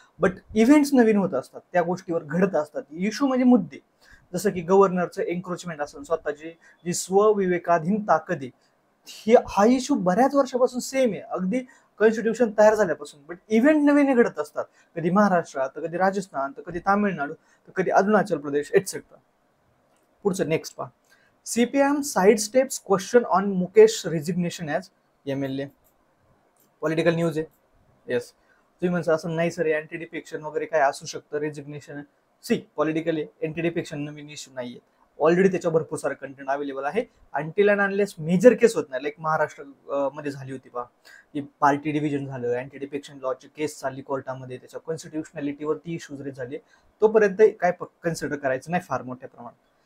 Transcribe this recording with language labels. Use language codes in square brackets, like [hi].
[mr] But events नवीन होत असतात, त्या गोष्टीवर घडत असतात. इश्यू म्हणजे मुद्दे, जसं की गव्हर्नरचं एन्क्रोचमेंट असेल, स्वतःची जी स्वविवेकाधीन ताकद आहे, हा इश्यू बऱ्याच वर्षापासून सेम आहे, अगदी कॉन्स्टिट्यूशन तयार झाल्यापासून. बट इव्हेंट नवीन घडत असतात, कधी महाराष्ट्रात, तर कधी राजस्थान, तर कधी तामिळनाडू, तर कधी अरुणाचल प्रदेश, एटसेट्रा. पुढचं नेक्स्ट पहा. [en] CPM side steps question on Mukesh resignation as MLA. [mr] Political news आहे. येस, तुम्ही म्हणता असं नाही सर, अँटी डिफेक्शन वगैरे काय असू शकतं resignation. C, politically anti defection नवीन इश्यू नाहीये, ऑलरेडी त्याच्या भरपूर सारा कंटेंट अवेलेबल आहे. अनटिल अँड अनलेस मेजर केस होत नाही, लाईक महाराष्ट्र मध्ये झाली होती पहा, की पार्टी डिव्हिजन झालं, अँटी डिफेक्शन लॉची केस चालली कोर्टामध्ये, त्याच्या कॉन्स्टिट्युशनॅलिटीवरती इश्यूज रेज झाले, तोपर्यंत काय कन्सिडर करायचं नाही फार मोठ्या प्रमाणात.